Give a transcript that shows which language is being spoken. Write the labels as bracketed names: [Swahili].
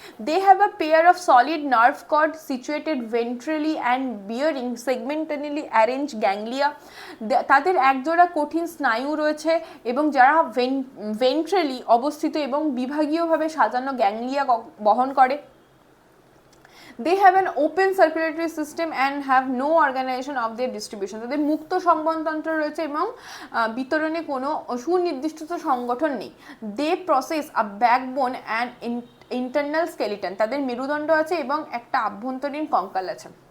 [English] They have a pair of solid nerve cord situated ventrally and bearing segmentally arrange ganglia. [Bangla] তাদের একজোড়া কঠিন স্নায়ু রয়েছে এবং যারা ভেন্ট্রালি অবস্থিত এবং বিভাগীয়ভাবে সাজানো গ্যাংলিয়া বহন করে। [English] They have an open circulatory system and have no organization of their distribution. [Bangla] তাদের মুক্ত সংবহনতন্ত্র রয়েছে এবং বিতরণে কোনো সুনির্দিষ্ট সংগঠন নেই। [English] They possess a backbone and internal skeleton. [Bangla] তাদের মেরুদণ্ড আছে এবং একটা আভ্যন্তরীণ কঙ্কাল আছে।